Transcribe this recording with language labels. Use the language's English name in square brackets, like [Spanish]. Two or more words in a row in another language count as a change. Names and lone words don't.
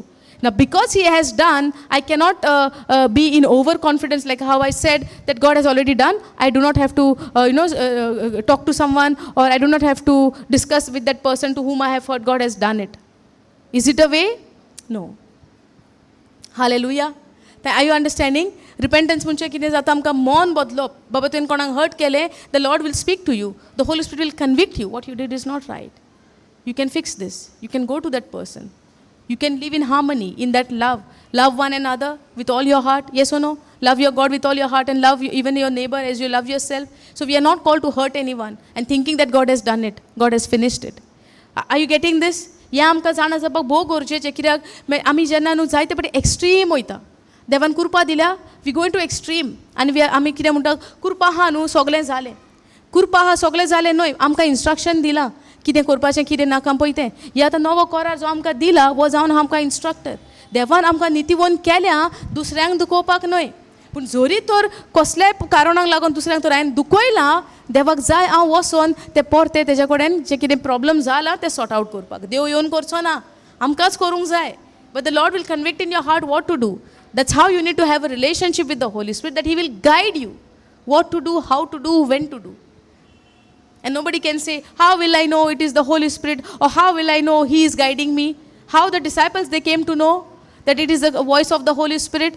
[English] Now, because He has done, I cannot be in overconfidence like how I said that God has already done. I do not have to, talk to someone, or I do not have to discuss with that person to whom I have heard God has done it. Is it a way? No. Hallelujah. Are you understanding? [Konkani] Repentance munche कितें जाता आमकां मन बदलप. बाबा तुवें कोणाक hurt केलें, [English] the Lord will speak to you. The Holy Spirit will convict you. What you did is not right. You can fix this. You can go to that person. You can live in harmony, in that love. Love one another with all your heart. Yes or no? Love your God with all your heart and love even your neighbor as you love yourself. So we are not called to hurt anyone and thinking that God has done it. God has finished it. Are you getting this? [Konkani] या आमकां जाणा जावपाक भोव गरजेचें कित्याक आमी जेन्ना न्हू जायते पटी एक्स्ट्रीम वयता. देवान कृपा दिल्या, [English] we going to extreme [Konkani] आनी आमी कितें म्हणटा, कृपा आहा न्हू सगळें जालें. कृपा आहा सगळें जालें न्हय, आमकां इंस्ट्रक्शन दिलां कितें करपाचें कितें नाका पळय तें. ह्या आतां नवो करार जो आमकां दिला वो जावन आमकां इंस्ट्रक्टर. देवान आमकां नितीवन केल्या दुसऱ्यांक दुखोवपाक न्हय. पूण जरी तर कसल्याय कारणाक लागून दुसऱ्यांक तर हांवें दुखयलां, देवाक जाय हांव वचोन तें परतें तेजे कडेन जें कितें प्रॉब्लम जाला तें [English] sort out [Konkani] करपाक. देव येवन करचो ना, आमकांच करूंक जाय. [English] But the Lord will convict in your heart what to do. That's how you need to have a relationship with the Holy Spirit, that He will guide you what to do, how to do, when to do. And nobody can say, how will I know it is the Holy Spirit, or how will I know He is guiding me? How the disciples, they came to know that it is the voice of the Holy Spirit.